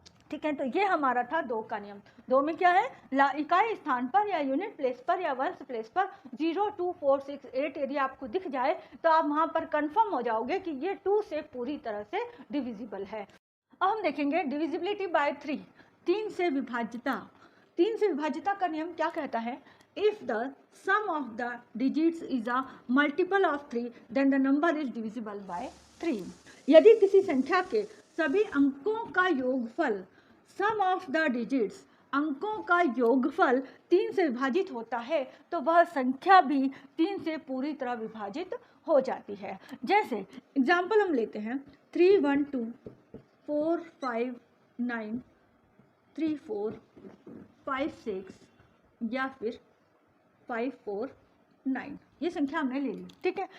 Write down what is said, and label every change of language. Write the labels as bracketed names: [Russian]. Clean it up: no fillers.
[Hindi] ठीक है, तो ये हमारा था 2 का नियम। 2 में क्या है? इकाई स्थान पर या यूनिट प्लेस पर या वंश प्लेस पर 0, 2, 4, 6, 8 यदि आपको दिख जाए तो आप वहाँ पर कंफर्म हो जाओगे कि ये 2 से पूरी तरह से डिविजिबल है। अब हम देखेंगे डिविजिबिलिटी बाय 3, 3 से विभाज्यता। 3 से विभाज्यता का नियम क्या कहता है [English] if the sum of the digits is a multiple of 3 then the number is divisible by 3. [Hindi] यदि किसी संख्या के सभी अंकों का योगफल [English] sum of the digits [Hindi] अंकों का योगफल 3 से विभाजित होता है तो वह संख्या भी 3 से पूरी तरह विभाजित हो जाती है। जैसे एग्जाम्पल हम लेते हैं 3 1 2 4 5 9 3 4 5 6 या फिर 5 4 9, ये संख्या हमने ले ली, ठीक है।